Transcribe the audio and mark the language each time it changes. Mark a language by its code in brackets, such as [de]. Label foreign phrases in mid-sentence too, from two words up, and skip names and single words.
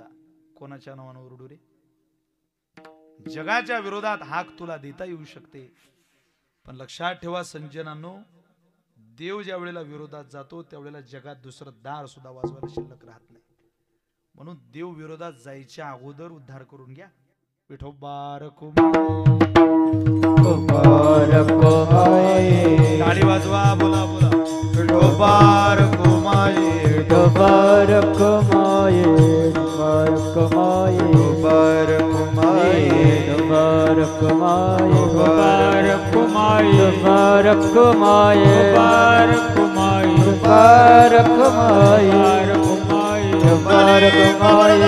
[mr] कोणाच्या नावाने ओरडू रे. जगाच्या विरोधात हाक तुला देता येऊ शकते, पण लक्षात ठेवा संजनांनो, देव ज्या वेळेला विरोधात जातो त्यावेळेला जगात दुसरं दार सुद्धा वाजवायला शिल्लक राहत नाही. म्हणून देव विरोधात जायच्या अगोदर उद्धार करून घ्या. विठोबा टाळी वाजवा, बोला बोला. विठोबा रखुमाये, विठोबा रखुमाये, विठोबा रखुमाये, विठोबा रखुमाये, विठोबा रखुमाये, विठोबा रखुमाये, विठोबा रखुमाये, विठोबा रखुमाये, विठोबा रखुमाये, विठोबा रखुमाये.